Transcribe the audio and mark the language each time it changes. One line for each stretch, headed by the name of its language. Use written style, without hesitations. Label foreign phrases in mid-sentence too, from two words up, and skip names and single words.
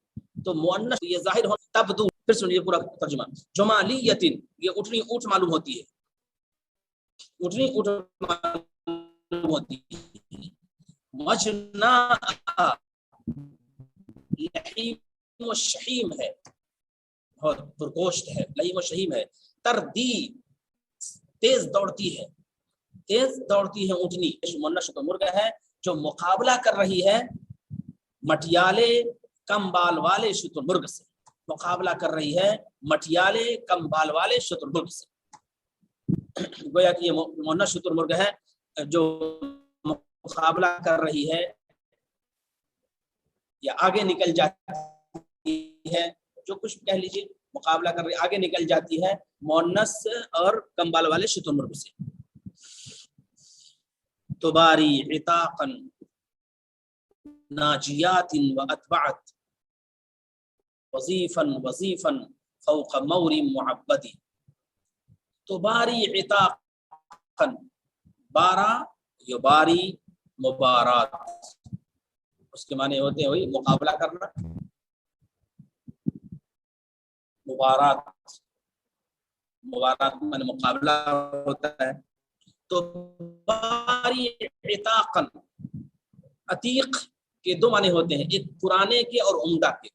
Urdu: تو مؤنث یہ ظاہر ہو تبدو. پھر سنیے پورا ترجمہ. جمالیۃ یہ اٹھنی اونٹ معلوم ہوتی ہے، اٹھنی اونٹ معلوم ہوتی ہے. مجنا لحیم و شحیم ہے، بہت پرگوشت ہے، لحیم و شحیم ہے. تردی تیز دوڑتی ہے، تیز دوڑتی ہے اونٹنی. مؤنث شتر مرغ ہے جو مقابلہ کر رہی ہے مٹیالے کم بال والے شتر مرغ سے، مقابلہ کر رہی ہے مٹیالے کم بال والے شتر مرغ سے. گویا کہ یہ مؤنث شتر مرغ ہے جو مقابلہ کر رہی ہے یا آگے نکل جاتی ہے، جو کچھ کہہ لیجیے مقابلہ کر رہی آگے نکل جاتی ہے مؤنث اور کم بال والے شتر مرغ سے.
Arabic: تباری عتاقا ناجیات و اتبعت وظیفا وظیفا فوق مور معبدی. تباری عتاقا، بارہ یباری مبارات،
Urdu: اس کے معنی ہوتے ہیں وہی مقابلہ کرنا، مبارات، مبارات میں مقابلہ ہوتا ہے. تو
Arabic: باری عتاقا،
Urdu: عتیق کے دو معنی ہوتے ہیں، ایک پرانے کے اور عمدہ کے.